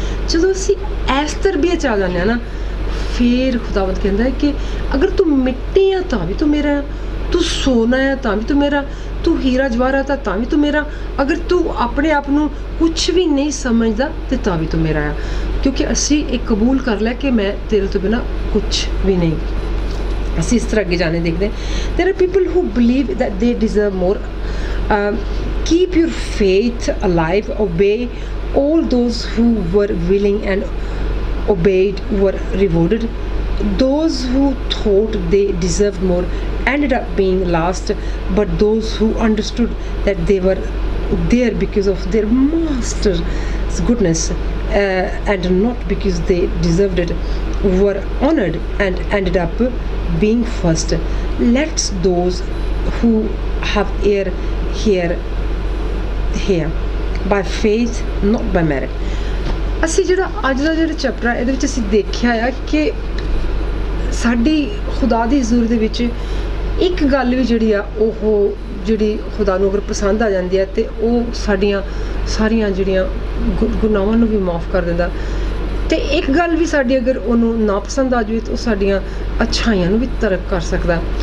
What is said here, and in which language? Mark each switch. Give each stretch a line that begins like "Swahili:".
Punjabi: ਜਦੋਂ ਅਸੀਂ ਇਸ ਤਰਬੀਅਤ 'ਚ ਆ ਜਾਂਦੇ ਹਾਂ ਨਾ, ਫਿਰ ਖੁਦਾਵੰਦ ਕਹਿੰਦਾ ਹੈ ਕਿ ਅਗਰ ਤੂੰ ਮਿੱਟੀ ਆ ਤਾਂ ਵੀ ਤੂੰ ਮੇਰਾ, ਤੂੰ ਸੋਨਾ ਹੈ ਤਾਂ ਵੀ ਤੂੰ ਮੇਰਾ, ਤੂੰ ਹੀਰਾ ਜਵਾਹਰ ਤਾਂ ਵੀ ਤੂੰ ਮੇਰਾ, ਅਗਰ ਤੂੰ ਆਪਣੇ ਆਪ ਨੂੰ ਕੁਛ ਵੀ ਨਹੀਂ ਸਮਝਦਾ ਤੇ ਤਾਂ ਵੀ ਤੂੰ ਮੇਰਾ ਆ, ਕਿਉਂਕਿ ਅਸੀਂ ਇਹ ਕਬੂਲ ਕਰ ਲਿਆ ਕਿ ਮੈਂ ਤੇਰੇ ਤੋਂ ਬਿਨਾਂ ਕੁਛ ਵੀ ਨਹੀਂ। ਅਸੀਂ ਇਸ ਤਰ੍ਹਾਂ ਅੱਗੇ ਜਾਣੇ ਦੇਖਦੇ ਹਾਂ।
English: There are people who believe that they deserve more, keep your faith alive, obey all those who were willing and obeyed were rewarded. Those who thought they deserved more ended up being last, but those who understood that they were there because of their master's goodness and not because they deserved it were honored and ended up being first. Let those who have ear hear by faith not by merit।
Punjabi: ਅਸੀਂ ਜਿਹੜਾ ਅੱਜ ਦਾ ਜਿਹੜਾ chapter ਹੈ ਇਹਦੇ ਵਿੱਚ ਅਸੀਂ ਦੇਖਿਆ ਆ ਕਿ ਸਾਡੀ ਖੁਦਾ ਦੀ ਹਜ਼ੂਰ ਦੇ ਵਿੱਚ ਇੱਕ ਗੱਲ ਵੀ ਜਿਹੜੀ ਆ ਉਹ ਜਿਹੜੀ ਖੁਦਾ ਨੂੰ ਅਗਰ ਪਸੰਦ ਆ ਜਾਂਦੀ ਹੈ ਅਤੇ ਉਹ ਸਾਡੀਆਂ ਸਾਰੀਆਂ ਜਿਹੜੀਆਂ ਗੁਨਾਹਾਂ ਨੂੰ ਵੀ ਮਾਫ਼ ਕਰ ਦਿੰਦਾ, ਅਤੇ ਇੱਕ ਗੱਲ ਵੀ ਸਾਡੀ ਅਗਰ ਉਹਨੂੰ ਨਾ ਪਸੰਦ ਆ ਜਾਵੇ ਤਾਂ ਉਹ ਸਾਡੀਆਂ ਅੱਛਾਈਆਂ ਨੂੰ ਵੀ ਤਰਕ ਕਰ ਸਕਦਾ।